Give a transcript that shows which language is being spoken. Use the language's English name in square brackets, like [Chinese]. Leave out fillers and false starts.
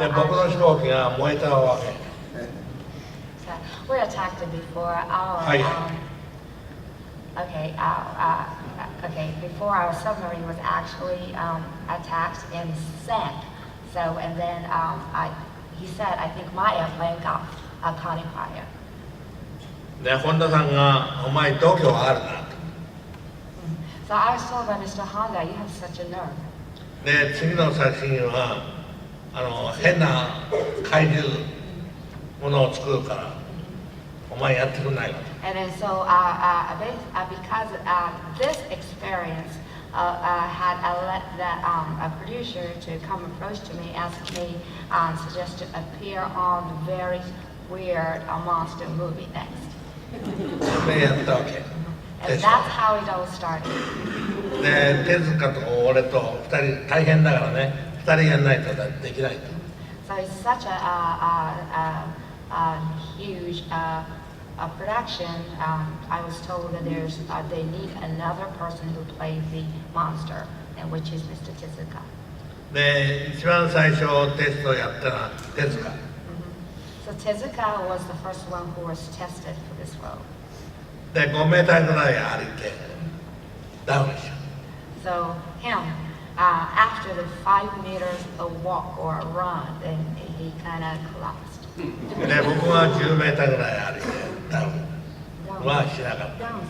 [Japanese] で僕の飛行機が燃えたわけ。 [English] So we were attacked before our Hi. okay, before our submarine was actually attacked and sank. So and then he said I think my airplane got caught in fire. [Japanese] で本田さんがお前度胸あるなと。 [English] So I was told by Mr. Honda, you have such a nerve. [Japanese] で次の写真は変な怪獣ものを作るからお前やってくんないかと。 [English] And then so because this experience had led that a producer to come approach to me, ask me, suggest to appear on the very weird monster movie next. [Japanese] でやったわけ。 [English] And that's how it all started. [Japanese] で手塚と俺と2人大変だからね2人やんないとできないと。 [English] So it's such a huge production. I was told that they need another person who plays the monster, and which is Mr. Tezuka. [Japanese] で一番最初テストやったのは手塚。 [English] So Tezuka was the first one who was tested for this role. [Japanese] で5メーターぐらい歩いてダウンしちゃう。 [English] So him, after the 5 meters of walk or a run, then he kind of collapsed. [Japanese] で僕は10メーターぐらい歩いてダウンはしなかった。